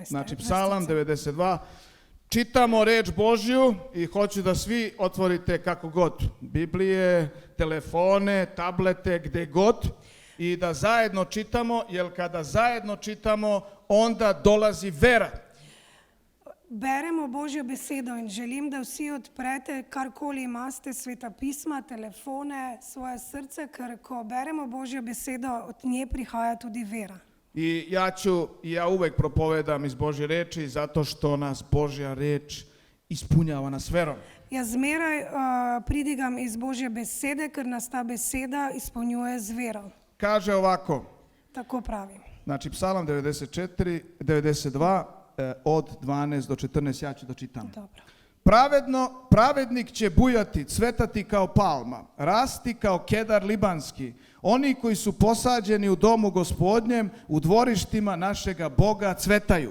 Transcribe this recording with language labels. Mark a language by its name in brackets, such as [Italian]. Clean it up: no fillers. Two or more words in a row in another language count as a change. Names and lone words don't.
[Serbian] Znači Psalam 92. Čitamo reč Božju i hoću da svi otvorite kako god. Biblije, telefone, tablete, gde god. I da zajedno čitamo, jer kada zajedno čitamo, onda dolazi vera. [Slovenian] Beremo Božjo besedo in želim, da vsi odprete, karkoli imate, sveta pisma, telefone, svoje srce, ker ko beremo Božjo besedo, od nje prihaja tudi vera. [Serbian] I ja uvek propovedam iz Božje reči zato što nas Božja reč ispunjava nas verom. [Slovenian] Jaz zmeraj pridigam iz Božje besede, ker nas ta beseda izpolnjuje z vero. [Serbian] Kaže ovako, [Slovenian] Tako pravi. [Serbian] znači Psalam 92 od 12 do 14, ja ću da čitam. Dobro. Pravednik će bujati, cvetati kao palma, rasti kao kedar libanski. Oni koji su posađeni u domu Gospodnjem, u dvorištima našega Boga cvetaju.